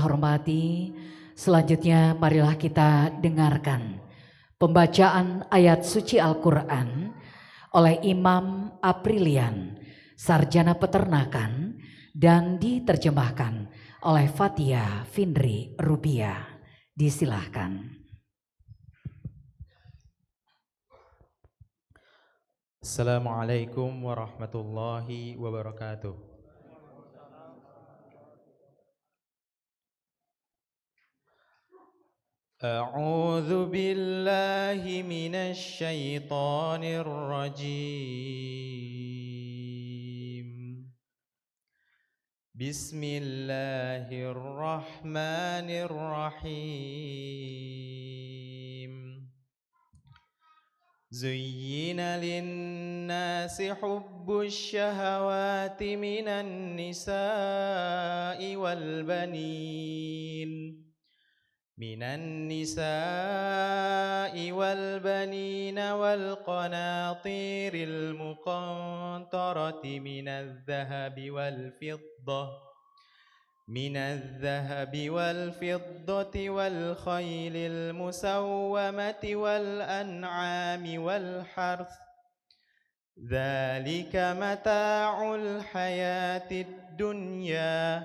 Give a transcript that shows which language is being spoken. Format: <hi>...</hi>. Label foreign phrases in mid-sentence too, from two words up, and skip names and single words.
<id>hormati, selanjutnya marilah kita dengarkan pembacaan ayat suci Al-Quran oleh Imam Aprilian, sarjana peternakan, dan diterjemahkan oleh Fatia Findri Rubiah. Disilahkan.</id> <ar>السلام عليكم ورحمة الله وبركاته. أعوذ بالله من الشيطان الرجيم. بسم الله الرحمن الرحيم. زين للناس حب الشهوات من النساء والبنين من النساء والبنين والقناطير المقنطرة من الذهب والفضة والخيل المسومة والأنعام والحرث ذلك متاع الحياة الدنيا</ar>